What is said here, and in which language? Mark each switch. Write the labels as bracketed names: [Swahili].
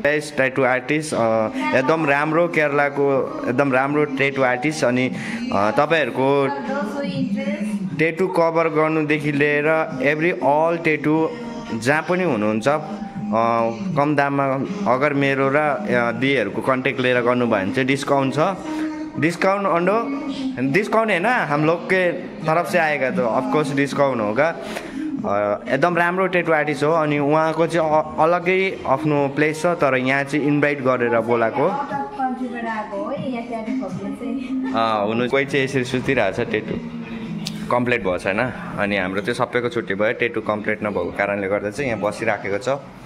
[Nepali] Tattoo artist एकदम राम्रो, केरलाको एकदम राम्रो ट्याटू आर्टिस्ट। अनि तपाईँहरूको ट्याटू कभर गर्नुदेखि लिएर अल ट्याटू जहाँ पनि हुनुहुन्छ कम दाममा अगर मेरो र दिदीहरूको कन्ट्याक्ट लिएर गर्नुभयो भने चाहिँ डिस्काउंट छ। [Hindi] डिस्काउंट है ना, हम लोग के तरफ से आएगा तो ऑफकोर्स डिस्काउंट होगा। [Nepali] एकदम राम्रो ट्याटू आर्टिस्ट हो। अनि उहाँको चाहिँ अलग्गै आफ्नो प्लेस छ, तर यहाँ चाहिँ इन्भाइट गरेर बोलाएको हुनु। कोही चाहिँ यसरी सुतिरहेको छ, ट्याटू कम्प्लिट भएको छैन। अनि हाम्रो चाहिँ सबैको छुट्टी भयो, ट्याटू कम्प्लिट नभएको कारणले गर्दा चाहिँ यहाँ बसिराखेको छ।